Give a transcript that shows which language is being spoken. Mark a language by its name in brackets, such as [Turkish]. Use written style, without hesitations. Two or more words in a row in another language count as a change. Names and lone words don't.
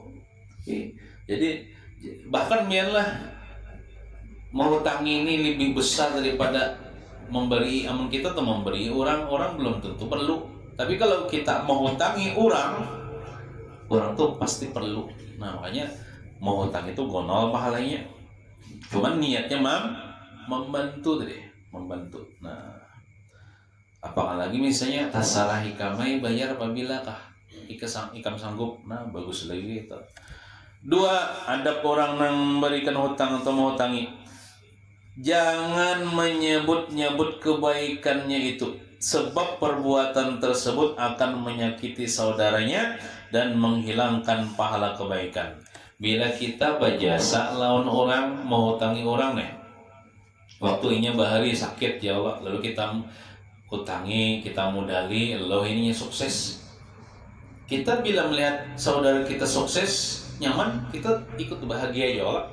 [Indonesian] Jadi bahkan biarlah menghutangi ini lebih besar daripada memberi. [Banjar] Amun kita tuh memberi orang belum tentu perlu. Tapi kalau kita menghutangi orang tuh pasti perlu. Nah makanya menghutang itu gonol pahalanya. [Indonesian] Cuman niatnya membantu tadi, membantu. [Banjar] Nah apalagi misalnya tasalah hikamai bayar apabila kah ikam sanggup. [Indonesian] Nah bagus lagi itu. 2, adab orang yang memberikan hutang atau menghutangi, jangan menyebut-nyebut kebaikannya itu, sebab perbuatan tersebut akan menyakiti saudaranya dan menghilangkan pahala kebaikan. [Banjar] Bila kita berjasa lawan orang, menghutangi orang nih, waktunya bahari sakit ya Allah, lalu kita hutangi, kita modali, lalu ininya sukses. [Indonesian] Kita bila melihat saudara kita sukses, nyaman, kita ikut bahagia ya Allah.